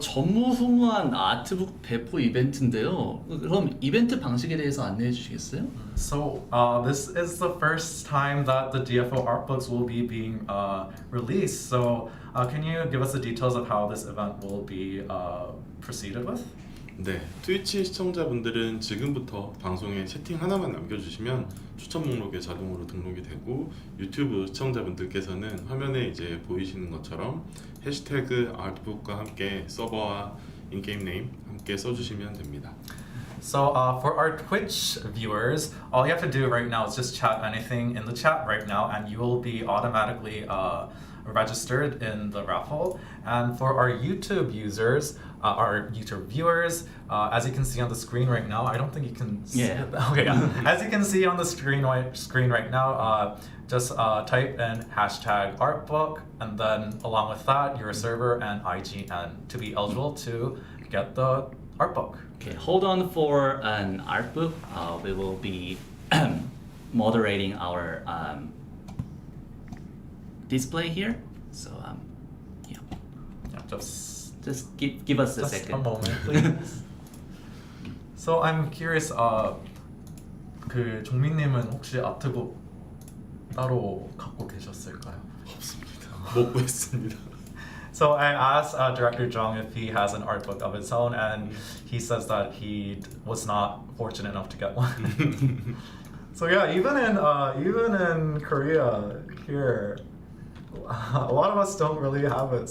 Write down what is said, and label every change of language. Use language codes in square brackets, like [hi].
[ko] 전무후무한 아트북 배포 이벤트인데요. 그럼 이벤트 방식에 대해서 안내해 주시겠어요? [en] So this is the first time that the DFO art books will be being released. So can you give us the details of how this event will be proceeded with? [ko] 네, 트위치 시청자분들은 지금부터 방송에 채팅 하나만 남겨주시면 추천 목록에 자동으로 등록이 되고 유튜브 시청자분들께서는 화면에 이제 보이시는 것처럼 해시태그 아트북과 함께 서버와 인게임 네임 함께 써주시면 됩니다. [en] So for our Twitch viewers, all you have to do right now is just chat anything in the chat right now and you will be automatically registered in the raffle. And for our YouTube users, our YouTube viewers, as you can see on the screen right now, I don't think you can see Yeah. it. Okay, yeah. As you can see on the screen right now, just type in hashtag artbook and then along with that, your server and IGN to be eligible to get the art book. Okay, hold on for an art book. We will be moderating our display here. So yeah, Yeah, just give us a just second. a moment, please. So I'm curious, [ko] 그 종민님은 혹시 아트북 따로 갖고 계셨을까요? 없습니다. 못 구했습니다. [en] So I asked Director Jong if he has an art book of his own, and he says that he was not fortunate enough to get one. So yeah, even in Korea here, a lot of us don't really have it.